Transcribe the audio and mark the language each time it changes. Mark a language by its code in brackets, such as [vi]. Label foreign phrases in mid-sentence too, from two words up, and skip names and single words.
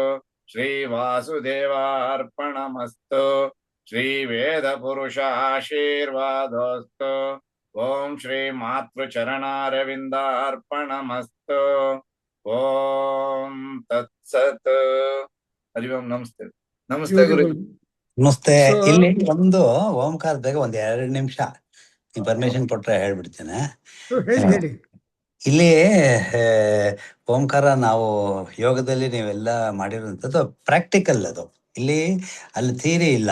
[sa] ಶ್ರೀ ವಾಸುದೇವಾರ್ಪಣಮಸ್ತು. ಶ್ರೀ ವೇದ ಪುರುಷ ಆಶೀರ್ವಾದೋಸ್ತು. ಓಂ ಶ್ರೀ ಮಾತೃಚರಣಾರವಿಂದಾರ್ಪಣಮಸ್ತು. ಓಂ ತತ್ಸತ್. ಹರಿ ಓಂ. [kn] ನಮಸ್ತೆ. ನಮಸ್ತೆ ಗುರು. Beautiful. ನಮಸ್ತೆ. So- ಇಲ್ಲಿ ಒಂದು ಓಂಕಾರದಾಗ ಒಂದ್ 2 ನಿಮಿಷ ನೀವು ಪರ್ಮಿಷನ್ ಕೊಟ್ರೆ ಹೇಳ್ಬಿಡ್ತೇನೆ. ಹೇಳಿ. ಇಲ್ಲಿ ಓಂಕಾರ ನಾವು ಯೋಗದಲ್ಲಿ ನೀವೆಲ್ಲ ಮಾಡಿರುವಂಥದ್ದು ಪ್ರಾಕ್ಟಿಕಲ್ ಅದು. ಅಲ್ಲಿ ಥಿಯರಿ ಇಲ್ಲ.